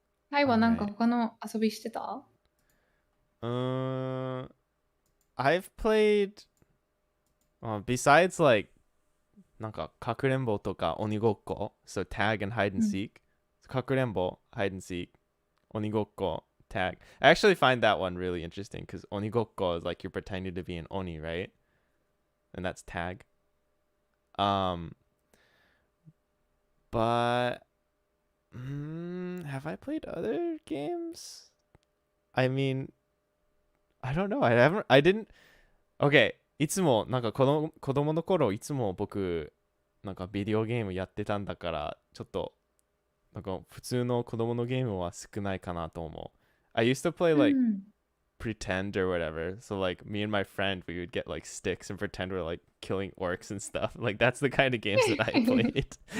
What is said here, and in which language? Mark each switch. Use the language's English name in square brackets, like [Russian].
[Japanese] タイはなんか他の遊びしてた? [English] I've played besides like [Japanese] なんかかくれんぼとか鬼ごっこ [English] so tag and hide and seek かくれんぼ hide and seek 鬼ごっこ tag. I actually find that one really interesting because oni gokko is like you're pretending to be an oni, right? And that's tag. But have I played other games? I mean, I don't know. I didn't. Okay. [Japanese] いつもなんか子供の頃いつも僕なんかビデオゲームやってたんだからちょっとなんか普通の子供のゲームは少ないかなと思う。 [English] I used to play like pretend or whatever. So like me and my friend, we would get like sticks and pretend we're like killing orcs and stuff. Like that's the kind of games that I played.